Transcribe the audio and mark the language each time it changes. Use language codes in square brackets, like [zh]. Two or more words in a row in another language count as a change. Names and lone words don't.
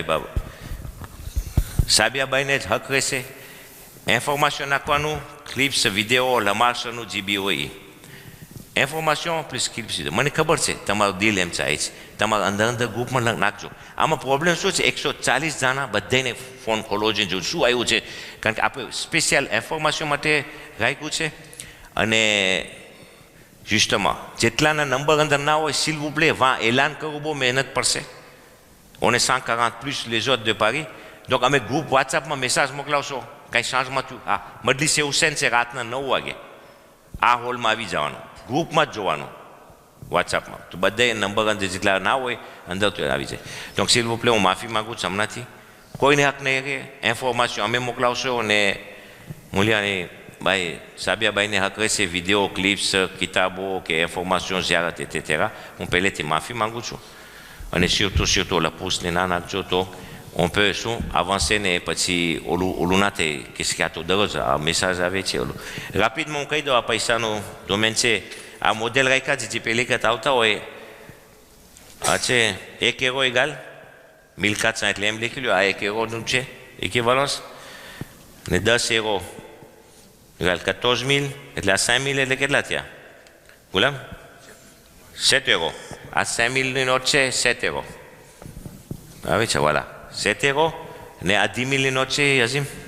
[gu] સાબિયાબાઈને જ હક રહેશે ઇન્ફોર્મેશન નાખવાનું ક્લિપ્સ વિડીયો લમાશનું જીબી હોય ઇન્ફોર્મેશન પ્લીઝ ક્લિપ્સ મને ખબર છે તમારું દિલ એમ ચાહે છે તમારા અંદર ગ્રુપમાં નાખજો આમાં પ્રોબ્લેમ શું છે 140 જણા બધાને ફોન ખોલવો છે જો શું આવ્યું છે કારણ કે આપણે સ્પેશિયલ ઇન્ફોર્મેશન માટે રાખ્યું છે અને સિસ્ટમમાં જેટલાના નંબર અંદર ના હોય [fr] s'il vous plaît [gu] વાં એલાન કરવું બહુ મહેનત પડશે [fr] on est 140 plus les autres de Paris donc [gu] અમે ગ્રુપ વોટ્સઅપમાં મેસેજ મોકલાવશો કાંઈ સાંજમાં થયું હા મજલિસે હુસૈન છે રાતના 9 વાગે આ હોલમાં આવી જવાનું ગ્રુપમાં જ જોવાનું વોટ્સઅપમાં તો બધા નંબર અંદર જેટલા ના હોય અંદર તો આવી જાય [fr] donc s'il vous plaît [gu] હું માફી માગું છું હમણાંથી કોઈને હક નહીં કે ઇન્ફોર્મેશન અમે મોકલાવશો અને મુલિયાની બાઈ સાબિયાબાઈને હક રહેશે વિડીયો ક્લિપ્સ કિતાબો કે ઇન્ફોર્મેશન ઝિયારત etc હું પહેલેથી માફી માગું છું અને surtout ઓલા પોસ્ટને ના નાખજો તો [fr] on peut [gu] શું avancer ને પછી ઓલું ના થાય કે તો દરરોજ આ મેસેજ આવે છે ઓલું રાપિડમાં હું કહી દઉં આ પૈસાનું ડોમેન છે આ મોડેલ રાખ્યા છે જે પહેલી વખત આવતા હોય આ છે 1 [fr] euro égal [gu] 1400 એટલે એમ લખી લો આ 1 એરોનું છે ઇક્વિવલન્સ ને 10 [fr] euro égal [gu] 14000 એટલે આ 5000 એટલે કેટલા થયા ગુલામ 7 એરો આ 5000ની નોટ છે 7 એરો આવે છે વાલા 7 એરો ને આ 10000ની નોટ છે અઝીમ